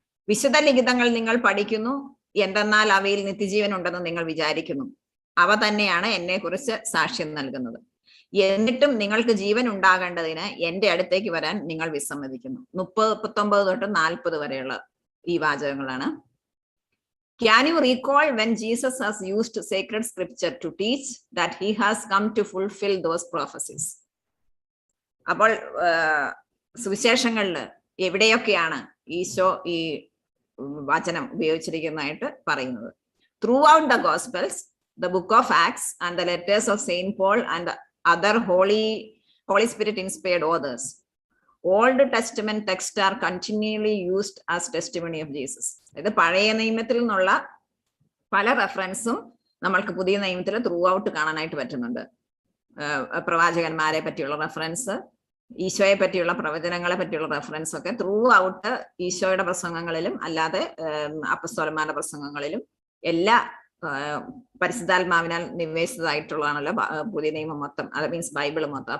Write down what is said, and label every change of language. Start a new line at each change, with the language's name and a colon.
Malayalam: വിശുദ്ധ ലിഖിതങ്ങൾ നിങ്ങൾ പഠിക്കുന്നു, എന്തെന്നാൽ അവയിൽ നിത്യജീവൻ ഉണ്ടെന്ന് നിങ്ങൾ വിചാരിക്കുന്നു. അവ തന്നെയാണ് എന്നെ കുറിച്ച് സാക്ഷ്യം നൽകുന്നത്. എന്നിട്ടും നിങ്ങൾക്ക് ജീവൻ ഉണ്ടാകേണ്ടതിന് എന്റെ അടുത്തേക്ക് വരാൻ നിങ്ങൾ വിസമ്മതിക്കുന്നു. 39 തൊട്ട് 40 വരെയുള്ള ഈ വാചകങ്ങളാണ്.
English: Can you recall when Jesus has used sacred scripture to teach that he has come to fulfill those prophecies?
Malayalam: അപ്പോൾ സുവിശേഷങ്ങളിൽ എവിടെയൊക്കെയാണ് ഈശോ ഈ വചനം ഉപയോഗിച്ചിരിക്കുന്നതായിട്ട് പറയുന്നത്?
English: Throughout the Gospels, the book of Acts and the letters of Saint Paul and other Holy Spirit inspired authors. Old Testament texts are continually used as testimony of Jesus.
Malayalam: ഇത് പഴയ നിയമത്തിൽ നിന്നുള്ള പല റെഫറൻസും നമ്മൾക്ക് പുതിയ നിയമത്തിൽ ത്രൂ ഔട്ട് കാണാനായിട്ട് പറ്റുന്നുണ്ട്. പ്രവാചകന്മാരെ പറ്റിയുള്ള റെഫറൻസ്, ഈശോയെ പറ്റിയുള്ള പ്രവചനങ്ങളെ പറ്റിയുള്ള റെഫറൻസ് ഒക്കെ ത്രൂ ഔട്ട് ഈശോയുടെ പ്രസംഗങ്ങളിലും അല്ലാതെ അപ്പസ്തോലന്മാരുടെ പ്രസംഗങ്ങളിലും എല്ലാ പരിശുദ്ധാത്മാവിനാൽ നിവേശിതമായിട്ടുള്ളതാണല്ലോ പുതിയ നിയമം മൊത്തം, അത് മീൻസ് ബൈബിൾ മൊത്തം.